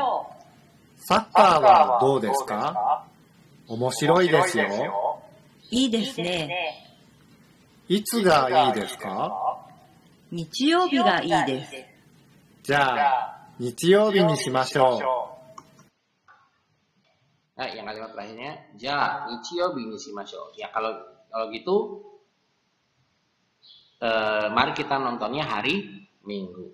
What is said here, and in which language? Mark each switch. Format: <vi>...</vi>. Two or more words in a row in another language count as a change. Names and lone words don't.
<ja>サッカーはどうですか？面白いですよ。いいですね。いつがいいですか？日曜日がいいです。じゃあ、日曜日にしましょう。</ja> <id>Nah, yang kalimat terakhirnya,</id> <ja>じゃ、日曜日にしましょう.</ja> <id>Ya, kalau gitu, mari kita nontonnya hari Minggu.</id>